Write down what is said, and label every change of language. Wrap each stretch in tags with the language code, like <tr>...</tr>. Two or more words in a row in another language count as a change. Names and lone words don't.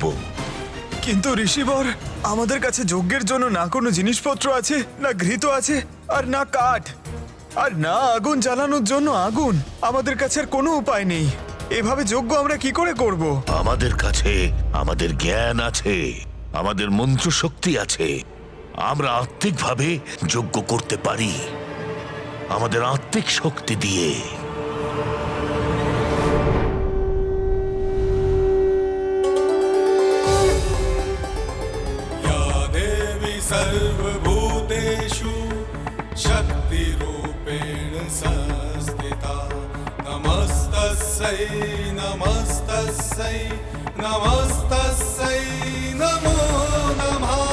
<bn>কিন্তু ঋষিবর, আমাদের কাছে যজ্ঞের জন্য না কোনো জিনিসপত্র আছে, না ঘৃত আছে, আর না কাঠ, আর না আগুন জ্বালানোর জন্য আগুন। আমাদের কাছে আর কোনো উপায় নেই। এভাবে যজ্ঞ আমরা কি করে করব? আমাদের কাছে আমাদের জ্ঞান আছে, আমাদের মন্ত্র শক্তি আছে। আমরা আত্মিকভাবে যজ্ঞ করতে পারি, আমাদের আত্মিক শক্তি দিয়ে।</bn> <sa>या देवी सर्वभूतेषु शक्तिरूपेण संस्थिता नमस्तस्यै नमस्तस्यै नमस्तस्यै नमो नमः</sa>